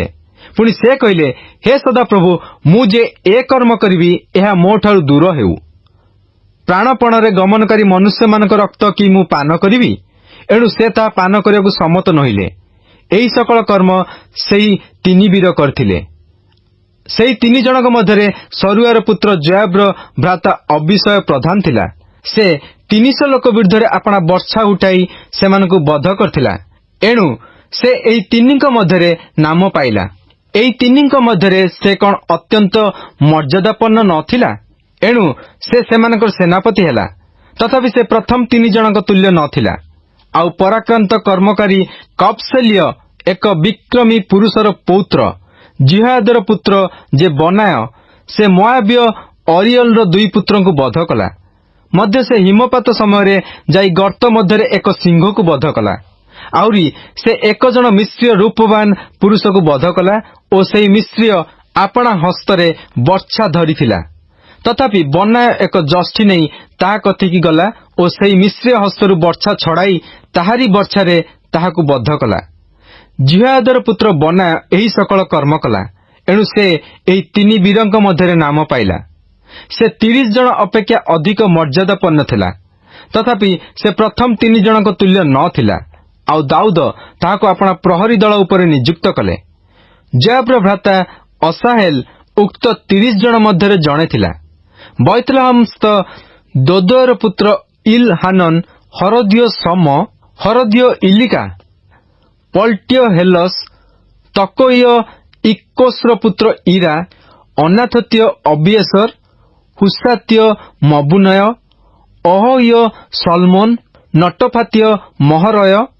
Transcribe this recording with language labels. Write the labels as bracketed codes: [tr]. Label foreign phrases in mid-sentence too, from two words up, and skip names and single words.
[or] ପୁଣି ସେ କହିଲେ, ହେ ସଦାପ୍ରଭୁ, ମୁଁ ଯେ ଏ କର୍ମ କରିବି ଏହା ମୋଠାରୁ ଦୂର ହେଉ। ପ୍ରାଣପଣରେ ଗମନକାରୀ ମନୁଷ୍ୟମାନଙ୍କ ରକ୍ତ କି ମୁଁ ପାନ କରିବି? ଏଣୁ ସେ ତାହା ପାନ କରିବାକୁ ସମ୍ମତ ନହୋଇଲେ। ଏହି ସକଳ କର୍ମ ସେହି 3 ବୀର କରିଥିଲେ। ସେହି 3 ଜଣଙ୍କ ମଧ୍ୟରେ ସରୁୟାର ପୁତ୍ର ଯୋୟାବର ଭ୍ରାତା ଅବିଶୟ ପ୍ରଧାନ ଥିଲା। ସେ 300 ଲୋକ ବିରୁଦ୍ଧରେ ଆପଣା ବର୍ଚ୍ଛା ଉଠାଇ ସେମାନଙ୍କୁ ବଧ କରିଥିଲା। ଏଣୁ ସେ ଏହି 3 ମଧ୍ୟରେ ନାମ ପାଇଲା। ଏହି 3 ମଧ୍ୟରେ ସେ କି ଅତ୍ୟନ୍ତ ମର୍ଯ୍ୟାଦାପନ୍ନ ନଥିଲା? ଏଣୁ ସେ ସେମାନଙ୍କର ସେନାପତି ହେଲା। ତଥାପି ସେ ପ୍ରଥମ 3 ଜଣଙ୍କ ତୁଲ୍ୟ ନଥିଲା। ଆଉ ପରାକ୍ରାନ୍ତ କର୍ମକାରୀ କପ୍‌ସେଲୀୟ ଏକ ବିକ୍ରମୀ ପୁରୁଷର ପୌତ୍ର ଯିହୋୟାଦାର ପୁତ୍ର ଯେ ବନାୟ ସେ ମୋୟାବୀୟ ଅରିୟେଲର 2 ପୁତ୍ରଙ୍କୁ ବଧ କଲା। ମଧ୍ୟ ସେ ହିମପାତ ସମୟରେ ଯାଇ ଗର୍ତ୍ତ ମଧ୍ୟରେ ଏକ ସିଂହକୁ ବଧ କଲା। ଆଉରି ସେ 1 ଜଣ ମିସ୍ରୀୟ ରୂପବାନ ପୁରୁଷକୁ ବଧ କଲା ଓ ସେହି ମିସ୍ରୀୟ ଆପଣା ହସ୍ତରେ ବର୍ଚ୍ଛା ଧରିଥିଲା। ତଥାପି ବନାୟ ଏକ ଯଷ୍ଟି ନେଇ ତାହା କତିକି ଗଲା ଓ ସେହି ମିସ୍ରୀୟ ହସ୍ତରୁ ବର୍ଚ୍ଛା ଛଡ଼ାଇ ତାହାରି ବର୍ଚ୍ଛାରେ ତାହାକୁ ବଧ କଲା। ଯିହୋୟାଦାର ପୁତ୍ର ବନାୟ ଏହି ସକଳ କର୍ମ କଲା। ଏଣୁ ସେ ଏହି 3 ବୀରଙ୍କ ମଧ୍ୟରେ ନାମ ପାଇଲା। ସେ 30 ଜଣ ଅପେକ୍ଷା ଅଧିକ ମର୍ଯ୍ୟାଦାପନ୍ନ ଥିଲା। ତଥାପି ସେ ପ୍ରଥମ 3 ଜଣଙ୍କ ତୁଲ୍ୟ ନ ଥିଲା। ଆଉ ଦାଉଦ ତାହାକୁ ଆପଣା ପ୍ରହରୀ ଦଳ ଉପରେ ନିଯୁକ୍ତ କଲେ। ଯୋୟାବର ଭ୍ରାତା ଅସାହେଲ ଉକ୍ତ 30 ଜଣ ମଧ୍ୟରେ ଜଣେ ଥିଲା। ବୈଥଲେହମସ୍ଥ ଦୋଦୋର ପୁତ୍ର ଇଲହାନନ, ହରୋଦୀୟ ଶମ୍ମ, ହରୋଦୀୟ ଇଲୀକା, ପଲ୍‌ଟୀୟ ହେଲସ, ତକୋୟୀ ଇକ୍କେଶର ପୁତ୍ର ଈରା, ଅନାଥୋତୀୟ ଅବୀୟେଷର, ହୂଶାତୀୟ ମବୁନ୍ନୟ, ଅହୋହୀୟ ସଲ୍‌ମୋନ, ନଟୋଫାତୀୟ ମହରୟ,